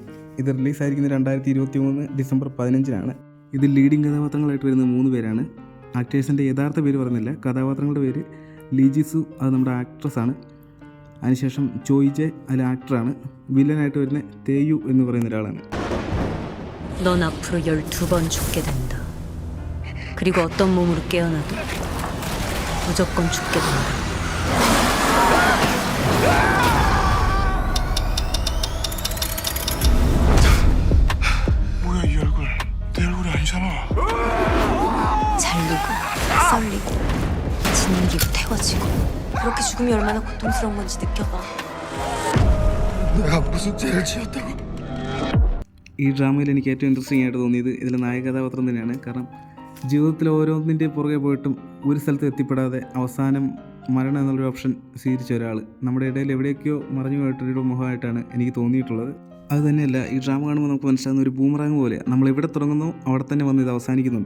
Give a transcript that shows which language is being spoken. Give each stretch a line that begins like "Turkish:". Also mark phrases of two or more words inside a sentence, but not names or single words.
Malayalam: ഇത് റിലീസായിരിക്കുന്നത് 2023 ഡിസംബർ 15-നാണ്. ഇതിൽ ലീഡിങ് കഥാപാത്രങ്ങളായിട്ട് വരുന്നത് 3 പേരാണ്. ആക്ടേഴ്സിൻ്റെ യഥാർത്ഥ പേര് പറയുന്നില്ല. കഥാപാത്രങ്ങളുടെ പേര് ലീജിസു, അത് നമ്മുടെ ആക്ട്രസ്സാണ്. അതിനുശേഷം ചോയ്ജെ, അതിൽ ആക്ടറാണ്. വില്ലനായിട്ട് വരുന്ന തേയു എന്ന് പറയുന്ന ഒരാളാണ്.
Korean: 넌 앞으로 12번 죽게 된다. 그리고 어떤 몸으로 깨어나도 무조건 죽게 된다. 뭐야 이 얼굴? 내 얼굴이 아니잖아. 잘리고 썰리고 짓누르고 태워지고 그렇게 죽음이 얼마나 고통스러운 건지 느껴봐. 내가 무슨 죄를 지었다고?
Malayalam: ഈ ഡ്രാമയിൽ എനിക്ക് ഏറ്റവും ഇൻട്രസ്റ്റിംഗ് ആയിട്ട് തോന്നിയത് ഇതിലെ നായക കഥാപാത്രം തന്നെയാണ്. കാരണം ജീവിതത്തിൽ ഓരോന്നിൻ്റെ പുറകെ പോയിട്ടും ഒരു സ്ഥലത്ത് എത്തിപ്പെടാതെ അവസാനം മരണം എന്നുള്ളൊരു ഓപ്ഷൻ സ്വീകരിച്ച ഒരാൾ നമ്മുടെ ഇടയിൽ എവിടെയൊക്കെയോ മറഞ്ഞു പോയിട്ടൊരു മുഖമായിട്ടാണ് എനിക്ക് തോന്നിയിട്ടുള്ളത്. അത് തന്നെയല്ല, ഈ ഡ്രാമ കാണുമ്പോൾ നമുക്ക് മനസ്സിലാകുന്ന ഒരു ബൂമറാങ് പോലെ നമ്മൾ എവിടെ തുടങ്ങുന്നു അവിടെ തന്നെ വന്ന് ഇത് അവസാനിക്കുന്നുണ്ട്.